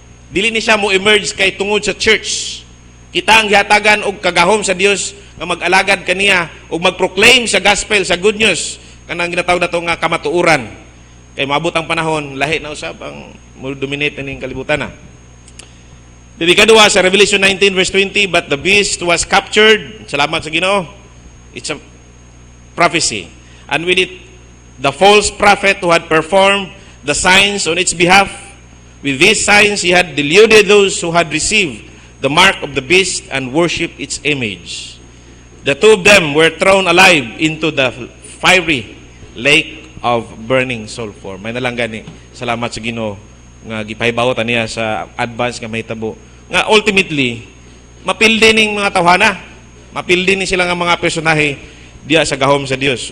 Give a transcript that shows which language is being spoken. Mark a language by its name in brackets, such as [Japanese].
[Cebuano] Dili ni siya mo emerge kay tungod sa church. Kita ang gihatagan og kagahom sa Dios nga mag-alagad kaniya og mag-proclaim sa gospel, sa good news, kanang ginatawag nato nga kamatuoran. Kay maabot ang panahon, lahi na usab ang mo-dominate ning kalibutan na. Dili kadua sa Revelation 19 verse 20, [English] but the beast was captured. [Cebuano] Salamat sa Ginoo. [English] It's a prophecy. And with it, the false prophet who had performed the signs on its behalf, with these signs he had deluded those who had received the mark of the beast and worshipped its image. The two of them were thrown alive into the fiery lake of burning sulfur. [Cebuano] May nalang gani. Salamat sa Ginoo nga gipahibaw niya sa advance nga mahitabo. Nga ultimately, mapildi ning mga tawhana. Mapildi ni sila nga mga personahe diya sa gahom sa Dios.